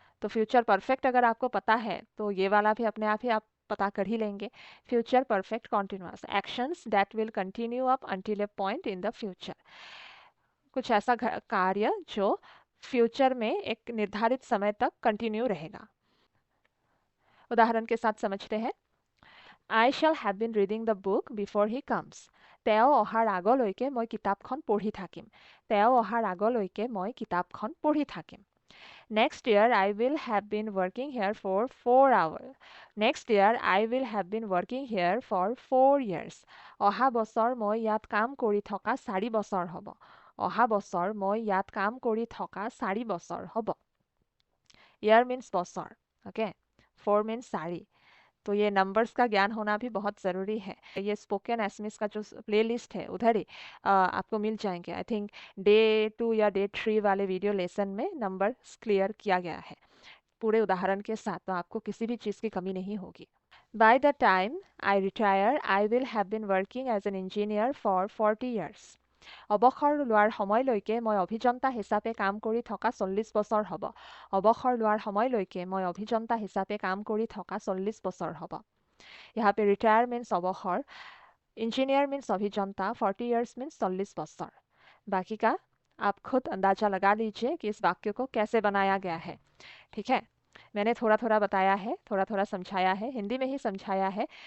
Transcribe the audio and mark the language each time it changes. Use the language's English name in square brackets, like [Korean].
[Hindi] तो future perfect अगर आपको पता है तो ये वाला भी अपने आप ही आप पता कर ही लेंगे। [English] Future perfect continuous, actions that will continue up until a point in the future. [Hindi] कुछ ऐसा कार्य जो फ्यूचर में एक निर्धारित समय तक कंटिन्यू रहेगा। उदाहरण के साथ समझते हैं। [English] I shall have been reading the book before he comes. [Assamese] তেওঁ অহাৰ আগলৈকে মই কিতাপখন পঢ়ি থাকিম। তেওঁ অহাৰ আগলৈকে মই কিতাপখন পঢ়ি থাকিম। [English] Next year I will have been working here for 4 hours. Next year I will have been working here for 4 years. [Assamese] অহা বছৰ মই ইয়াত কাম কৰি থকা 4 বছৰ হ'ব। অহা বছৰ মই ইয়াত কাম কৰি থকা 4 বছৰ হ'ব। [English] Year means বছৰ, okay? 4 means 4। [Hindi] तो ये नंबर्स का ज्ञान होना भी बहुत ज़रूरी है। ये स्पोकन एसएमएस का जो प्लेलिस्ट है उधर ही आपको मिल जाएंगे। [English] I think [Hindi] डे 2 या डे 3 वाले वीडियो लेसन में नंबर्स क्लियर किया गया है पूरे उदाहरण के साथ, तो आपको किसी भी चीज़ की कमी नहीं होगी। [English] By the time I retire, I will have been working as an engineer for 40 years. [Assamese] অৱসৰ লোৱাৰ সময়লৈকে মই অভিযন্তা হিচাপে কাম কৰি থকা 40 বছৰ হ'ব। অৱসৰ লোৱাৰ সময়লৈকে মই অভিযন্তা হিচাপে কাম কৰি থকা 40 বছৰ হ'ব। [Hindi] यहाँ पे रिटायर मीन्स अवसर, इंजीनियर मीन्स अभियंता, 40 इयर्स मीन्स 40 बच्चर। बाकी का आप खुद अंदाजा लगा लीजिए कि इस वाक्य को कैसे बनाया गया है। ठीक है, मैंने थोड़ा थोड़ा बताया है, थोड़ा थोड़ा समझाया है, हिंदी में ही समझाया है।